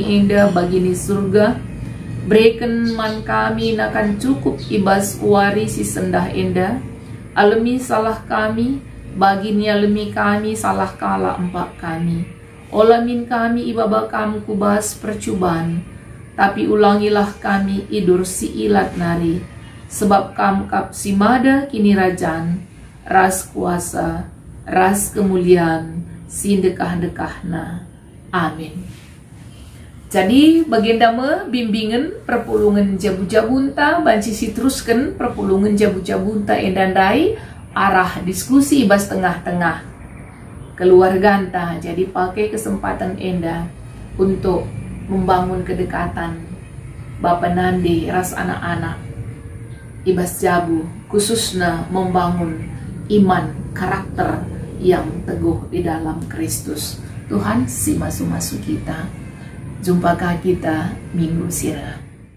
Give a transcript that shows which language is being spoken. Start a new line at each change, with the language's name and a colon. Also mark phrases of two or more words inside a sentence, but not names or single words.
Batak Karo: indah bagini surga, breken man kami nakan cukup ibas wari si sendah indah, alemi salah kami, bagini alemi kami salah kala empat kami, olamin kami ibaba kamu kubas percubaan, tapi ulangilah kami idur si ilat nari, sebab kamu kap si mada kini rajan, ras kuasa, ras kemuliaan, sindekah-dekahna. Amin. Jadi baginda me bimbingan perpulungan jabu-jabunta banci sitruskan perpulungan jabu-jabunta endandai arah diskusi ibas tengah-tengah keluarganta. Jadi pakai kesempatan enda
Indonesian: untuk membangun kedekatan
Batak Karo: Bapa Nandi ras anak-anak ibas jabu,
Indonesian: khususnya membangun iman karakter yang teguh di dalam Kristus.
Batak Karo: Tuhan si masu-masu kita. Jumpakah kita minggu sirah.